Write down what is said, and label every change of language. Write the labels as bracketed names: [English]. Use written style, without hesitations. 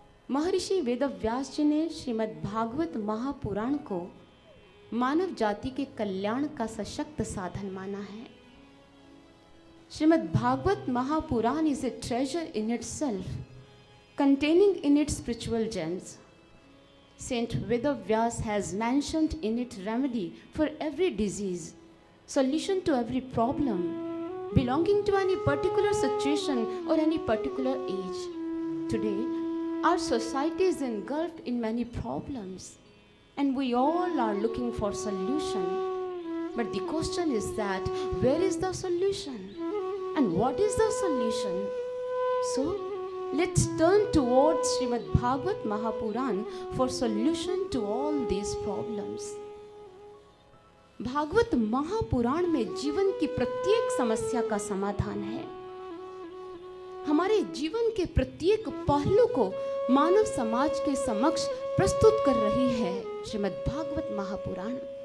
[Hindi] महर्षि वेदव्यास जी ने श्रीमद् भागवत महापुराण को मानव जाति के कल्याण का सशक्त साधन माना है। [English] Shrimad Bhagavat Mahapuran is a treasure in itself, containing in it spiritual gems. Saint Vedavyas has mentioned in it remedy for every disease, solution to every problem, belonging to any particular situation or any particular age. Today, our society is engulfed in many problems, and we all are looking for solution. But the question is that where is the solution? And what is the solution? So, let's turn towards Srimad Bhagavat Mahapuran for solution to all these problems. [Hindi] Bhagavat Mahapuran में जीवन की प्रत्येक समस्या का समाधान है। हमारे जीवन के प्रत्येक पहलू को मानव समाज के समक्ष प्रस्तुत कर रही है श्रीमद् भागवत महापुराण।